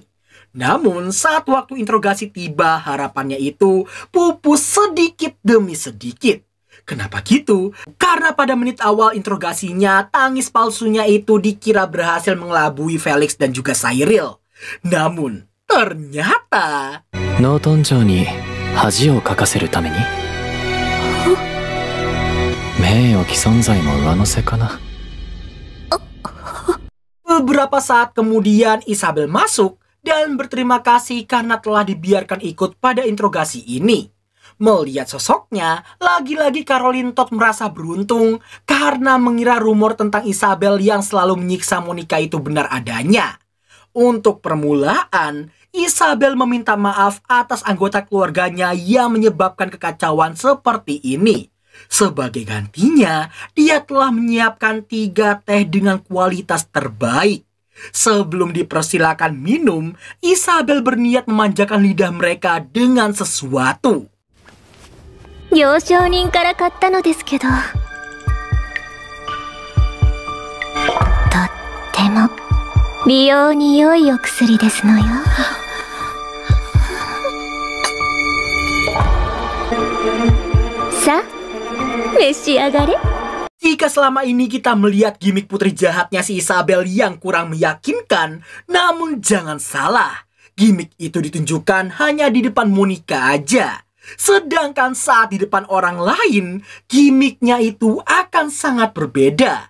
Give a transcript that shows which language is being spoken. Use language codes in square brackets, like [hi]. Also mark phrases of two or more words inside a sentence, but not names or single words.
[id] Namun saat waktu interogasi tiba, harapannya itu pupus sedikit demi sedikit. Kenapa gitu? Karena pada menit awal interogasinya, tangis palsunya itu dikira berhasil mengelabui Felix dan juga Cyril. Namun, ternyata... [ja] ノートン城に恥をかかせるために名誉毀損罪も上乗せかな。 [id] Beberapa saat kemudian Isabel masuk dan berterima kasih karena telah dibiarkan ikut pada interogasi ini. Melihat sosoknya, lagi-lagi Caroline Todd merasa beruntung karena mengira rumor tentang Isabel yang selalu menyiksa Monica itu benar adanya. Untuk permulaan, Isabel meminta maaf atas anggota keluarganya yang menyebabkan kekacauan seperti ini. Sebagai gantinya, dia telah menyiapkan 3 teh dengan kualitas terbaik. Sebelum dipersilakan minum, Isabel berniat memanjakan lidah mereka dengan sesuatu. [ja] 行商人から買ったのですけど、とっても美容に良いお薬ですのよ。さあ、召し上がれ。 [id] Jika selama ini kita melihat gimik putri jahatnya si Isabel yang kurang meyakinkan, namun jangan salah, gimik itu ditunjukkan hanya di depan Monica aja. Sedangkan saat di depan orang lain, gimiknya itu akan sangat berbeda.